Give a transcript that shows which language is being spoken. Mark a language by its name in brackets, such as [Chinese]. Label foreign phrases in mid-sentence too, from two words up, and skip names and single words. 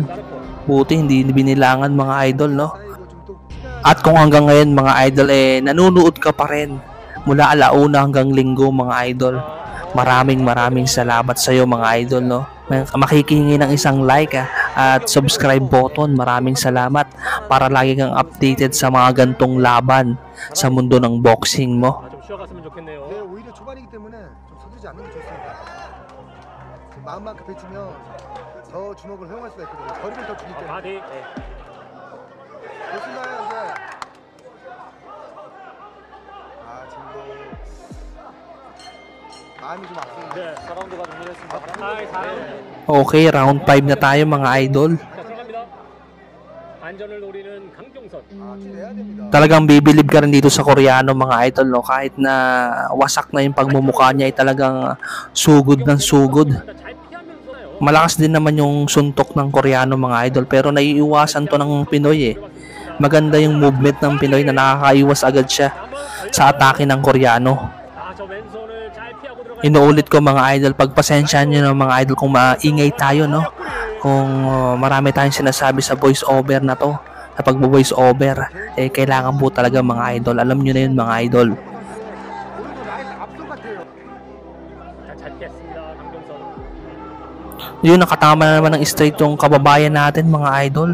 [Filipino] Buti hindi binilangan mga idol, no? At kung hanggang ngayon mga idol nanunood ka pa rin mula alauna hanggang linggo mga idol, maraming salamat sa iyo mga idol, no? Makikihingi ng isang like at [English] subscribe button. [Filipino] Maraming salamat para lagi kang updated sa mga gantong laban sa mundo ng boxing mo. [Korean] 좀 쉬어갔으면 좋겠네요. 네, 오히려 초반이기 때문에 좀 서두르지 않는 게 좋습니다. 지금 마음만 급해지면 더 주먹을 허용할 수가 있거든요. 거리를 더 주기 때문에. 바디. 좋습니다, 이제. 아, 지금도 마음이 좀 아프네요. 네, 4라운드가 정리됐습니다. [Filipino] Okay, round 5 na tayo mga idol. [Korean] 들어갑니다. 안전을 노리는 강정선. 아, 기대해야 됩니다. [Filipino] Talagang bibilib ka rin dito sa Koreano mga idol, no? Kahit na wasak na yung pagmumukha niya, ay talagang sugod ng sugod. [Korean] 잘 피하면서요. [Filipino] Malakas din naman yung suntok ng Koreano mga idol, pero naiiwasan to ng Pinoy Maganda yung movement ng Pinoy na nakakaiwas agad siya sa atake ng Koreano. [Korean] 저 왼손을 잘 피하고 들어갑니다. [Filipino] Inuulit ko mga idol, pagpasensyahan nyo ng mga idol kung maingay tayo, no? Kung marami tayong sinasabi sa [English] voice over [Filipino] na to, sa pag- [English] voice over, [Filipino] eh kailangan po talaga mga idol. Alam nyo na yun mga idol. Yun, nakatama na naman ng straight yung kababayan natin mga idol.